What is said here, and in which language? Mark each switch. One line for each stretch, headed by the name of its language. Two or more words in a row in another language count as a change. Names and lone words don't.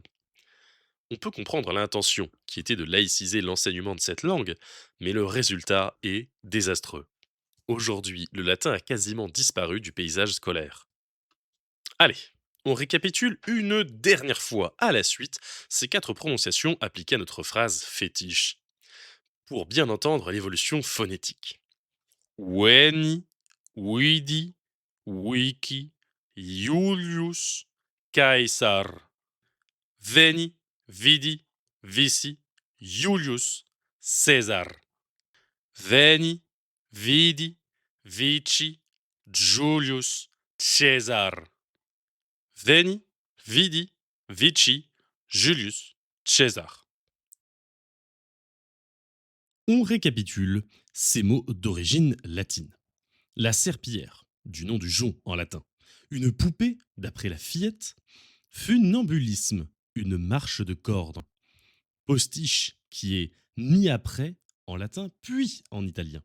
French: On peut comprendre l'intention, qui était de laïciser l'enseignement de cette langue, mais le résultat est désastreux. Aujourd'hui, le latin a quasiment disparu du paysage scolaire. Allez, on récapitule une dernière fois à la suite ces quatre prononciations appliquées à notre phrase fétiche, pour bien entendre l'évolution phonétique.
Latin: Weni, Widi, Wiki, Julius, Caesar. Veni, Vidi, Vici, Julius, Caesar. Veni, Vidi, Vici, Julius, Caesar. Veni, Vidi, Vici, Julius, Caesar.
French: On récapitule ces mots d'origine latine. La serpillière, du nom du jonc en latin. Une poupée, d'après la fillette. Funambulisme, une marche de corde. Postiche, qui est mis après en latin puis en italien.